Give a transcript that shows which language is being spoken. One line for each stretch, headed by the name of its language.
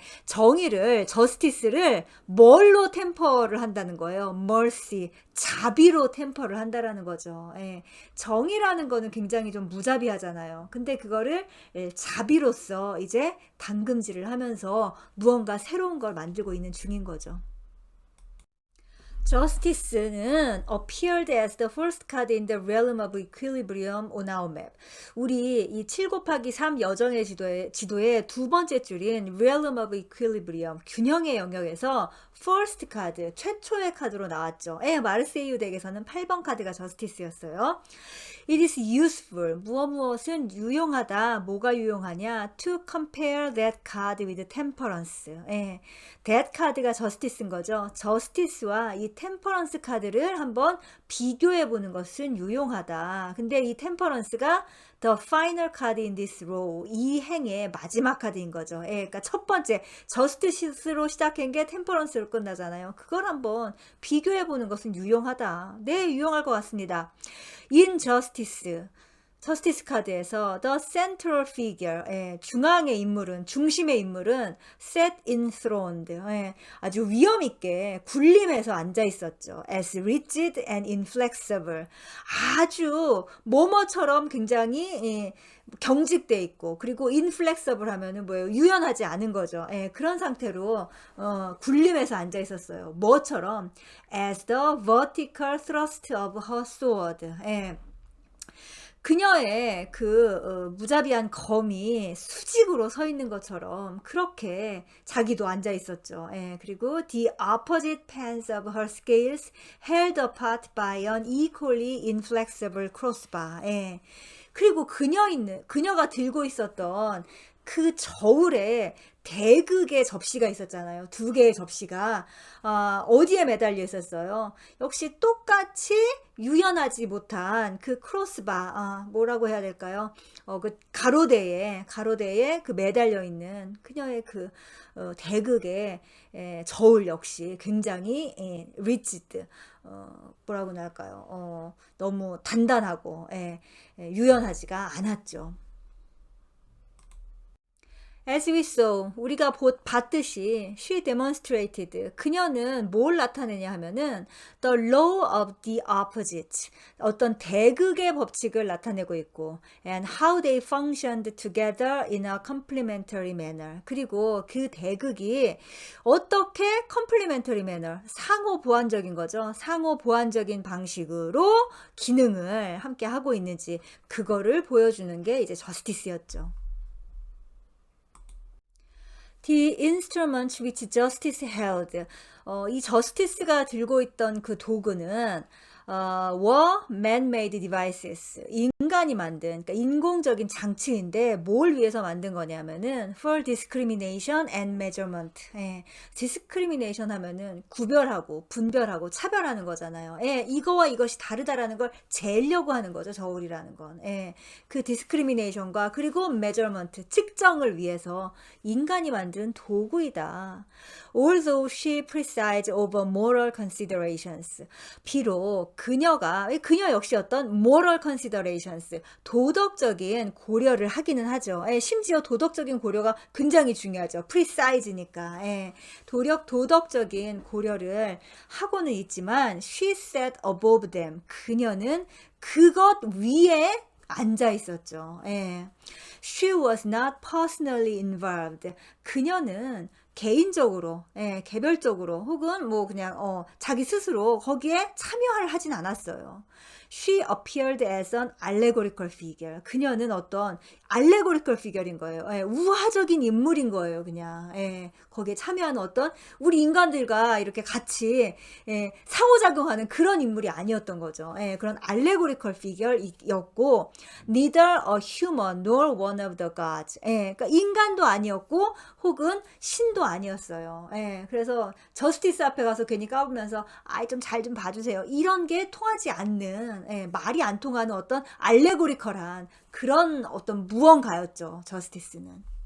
Korean: 정의를 저스티스를 뭘로 템퍼를 한다는 거예요. mercy 자비로 템퍼를 한다라는 거죠. 정의라는 거는 굉장히 좀 무자비하잖아요. 근데 그거를 자비로서 이제 담금질을 하면서 무언가 새로운 걸 만들고 있는 중인 거죠.
English: Justice는 appeared as the first card in the realm of equilibrium on our map.
Korean: 우리 이 7 곱하기 3 여정의 지도의 두 번째 줄인 realm of equilibrium, 균형의 영역에서 first card, 최초의 카드로 나왔죠. 마르세유 덱에서는 8번 카드가 Justice였어요.
English: It is useful.
Korean: 무엇은 유용하다. 뭐가 유용하냐?
English: To compare that card with temperance.
Korean: that 카드가 Justice인 거죠. Justice와 이 temperance 카드를 한번 비교해 보는 것은 유용하다. 근데 이 temperance가
English: the final card in this row.
Korean: 이 행의 마지막 카드인 거죠. 그러니까 첫 번째 Justice로 시작한 게 temperance로 끝나잖아요. 그걸 한번 비교해 보는 것은 유용하다. 네, 유용할 것 같습니다. Injustice. 저스티스 카드에서
English: the central figure,
Korean: 중앙의 인물은, 중심의 인물은
English: sat enthroned,
Korean: 아주 위험 있게 군림해서 앉아 있었죠.
English: as rigid and inflexible,
Korean: 아주 뭐뭐처럼 굉장히 경직돼 있고, 그리고 inflexible 하면은 뭐예요? 유연하지 않은 거죠. 그런 상태로 군림해서 앉아 있었어요. 뭐처럼
English: as the vertical thrust of her sword.
Korean: 그녀의 그 무자비한 검이 수직으로 서 있는 것처럼 그렇게 자기도 앉아 있었죠.
English: 그리고 the opposite pans of her scales held apart by an equally inflexible crossbar.
Korean: 그리고 그녀가 들고 있었던 그 저울에 대극의 접시가 있었잖아요. 두 개의 접시가 어디에 매달려 있었어요? 역시 똑같이 유연하지 못한 그 크로스바, 뭐라고 해야 될까요? 그 가로대에 그 매달려 있는 그녀의 그 대극의 저울 역시 굉장히 리지드, 뭐라고 할까요? 너무 단단하고 유연하지가 않았죠.
English: As we saw,
Korean: 우리가 봤듯이
English: she demonstrated,
Korean: 그녀는 뭘 나타내냐 하면은
English: the law of the opposite,
Korean: 어떤 대극의 법칙을 나타내고 있고
English: and how they functioned together in a complementary manner,
Korean: 그리고 그 대극이 어떻게 complementary manner, 상호 보완적인 거죠. 상호 보완적인 방식으로 기능을 함께 하고 있는지 그거를 보여주는 게 이제 저스티스였죠.
English: The instrument which justice held.
Korean: 이 저스티스가 들고 있던 그 도구는
English: were man-made devices.
Korean: 인간이 만든, 그러니까 인공적인 장치인데 뭘 위해서 만든 거냐면은
English: for discrimination and measurement.
Korean: discrimination 하면은 구별하고 분별하고 차별하는 거잖아요. 이거와 이것이 다르다라는 걸 재려고 하는 거죠. 저울이라는 건. 그 discrimination과 그리고 measurement, 측정을 위해서 인간이 만든 도구이다.
English: Although she presides over moral considerations.
Korean: 비록 그녀 역시 어떤
English: moral considerations,
Korean: 도덕적인 고려를 하기는 하죠. 심지어 도덕적인 고려가 굉장히 중요하죠. preside니까. 도덕적인 고려를 하고는 있지만
English: she sat above them.
Korean: 그녀는 그것 위에 앉아 있었죠.
English: She was not personally involved.
Korean: 그녀는 개인적으로, 개별적으로 혹은 뭐 그냥 자기 스스로 거기에 참여를 하진 않았어요.
English: She appeared as an allegorical figure.
Korean: 그녀는 어떤 allegorical figure인 거예요. 우화적인 인물인 거예요, 그냥. 거기에 참여하는 어떤 우리 인간들과 이렇게 같이 상호작용하는 그런 인물이 아니었던 거죠. 그런 allegorical figure였고,
English: neither a human nor one of the gods.
Korean: 그러니까 인간도 아니었고, 혹은 신도 아니었어요. 그래서 저스티스 앞에 가서 괜히 까부면서 좀 잘 좀 봐주세요. 이런 게 통하지 않는, 말이 안 통하는 어떤 알레고리컬한 그런 어떤 무언가였죠. 저스티스는.